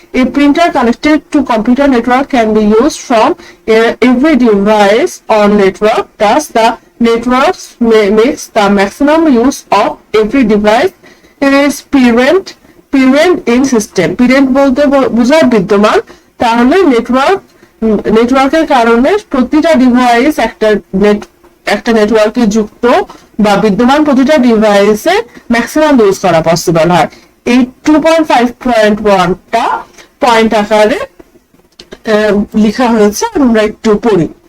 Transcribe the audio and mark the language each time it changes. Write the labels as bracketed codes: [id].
[en] এই printer connected to computer network can be used from every device on network. Thus, the networks makes the maximum use of every device is parent in system. [bn] Parent বলতে বোঝায় বিদ্যমান, তাহলে নেটওয়ার্কের কারণে প্রতিটা device একটা নেটওয়ার্কে যুক্ত বা বিদ্যমান প্রতিটা ডিভাইসে ম্যাক্সিমাম ইউজ করা পসিবল হয়। এই 2.5.1টা পয়েন্ট আকারে লেখা হয়েছে, আমরা একটু পড়ি।